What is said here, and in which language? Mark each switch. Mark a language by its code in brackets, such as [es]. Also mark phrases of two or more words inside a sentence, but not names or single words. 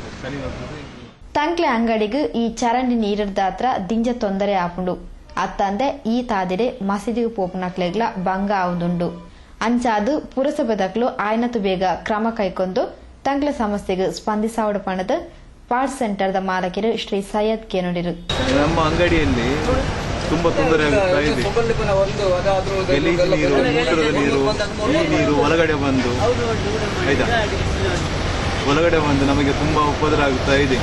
[tcy] ತಂಕ್ಲೆ ಅಂಗಡಿಗೂ ಈ ಚರಂಡಿ ನೀರಿರ್ದಾತ್ರ ದಿಂಜ ತೊಂದರೆ ಆಪುಂಡು. ಅತ್ತಂದೆ ಈ ತಾದಿಡೆ ಮಸೀದಿಗೂ ಪೋಪುನಕ್ಲೆಗ್ಲ ಭಂಗ ಆವುದುಂಡು. ಅಂಚಾದು ಪುರಸಭೆದಕ್ಲು ಆಯ್ನತು ಬೇಗ ಕ್ರಮ ಕೈಕೊಂದು ತಂಕ್ಲ ಸಮಸ್ಯೆಗೆ ಸ್ಪಂದಿಸಾವಡ ಪಣದ ಪಾರ್ಟ್ ಸೆಂಟರ್ದ ಮಾಲಕರು ಶ್ರೀ ಸೈಯದ್ ಕೇನುಡಿರು. [kn] ನಮ್ಮ ಅಂಗಡಿಯಲ್ಲಿ ತುಂಬಾ ತೊಂದರೆ ಆಗುತ್ತಾ ಇದೆ. ಗಲೀಜು ನೀರು, ಮೂತ್ರದ ನೀರು, ಈ ನೀರು ಒಳಗಡೆ ಬಂದು ಆಯ್ತಾ ಒಳಗಡೆ ಬಂದು ನಮಗೆ ತುಂಬಾ ಉಪದ್ರ ಆಗುತ್ತಾ ಇದೆ.